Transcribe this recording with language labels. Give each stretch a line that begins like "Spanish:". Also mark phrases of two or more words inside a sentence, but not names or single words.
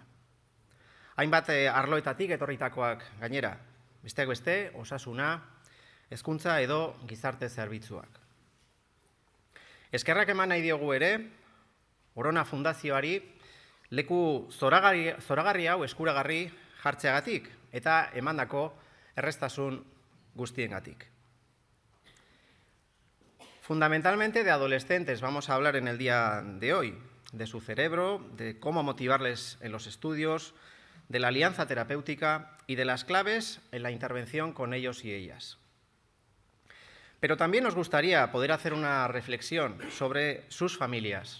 Basque: Hainbat arloetatik etorritakoak gainera, besteak beste, osasuna, hezkuntza edo gizarte zerbitzuak. Eskerrak eman nahi diogu ere, Orona Fundazioari leku zoragarri hau eskuragarri jartzeagatik eta emandako erreztasun guztiengatik.
Spanish: Fundamentalmente de adolescentes vamos a hablar en el día de hoy, de su cerebro, de cómo motivarles en los estudios, de la alianza terapéutica y de las claves en la intervención con ellos y ellas. Pero también nos gustaría poder hacer una reflexión sobre sus familias.